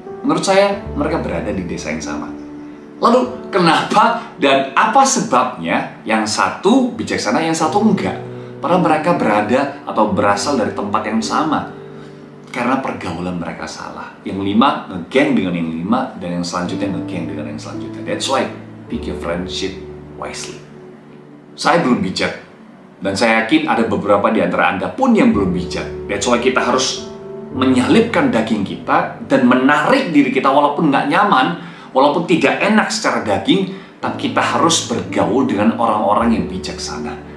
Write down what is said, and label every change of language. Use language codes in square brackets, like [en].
[id] Menurut saya, mereka berada di desa yang sama. Lalu, kenapa dan apa sebabnya yang satu bijaksana, yang satu enggak? Padahal mereka berada atau berasal dari tempat yang sama. Karena pergaulan mereka salah. Yang 5 nge-gang dengan yang 5, dan yang selanjutnya nge-gang dengan yang selanjutnya. [en] That's why, pick your friendship wisely. [id] Saya belum bijak, dan saya yakin ada beberapa di antara Anda pun yang belum bijak. [en] That's why [id] kita harus menyalipkan daging kita dan menarik diri kita walaupun nggak nyaman, walaupun tidak enak secara daging, tapi kita harus bergaul dengan orang-orang yang bijaksana.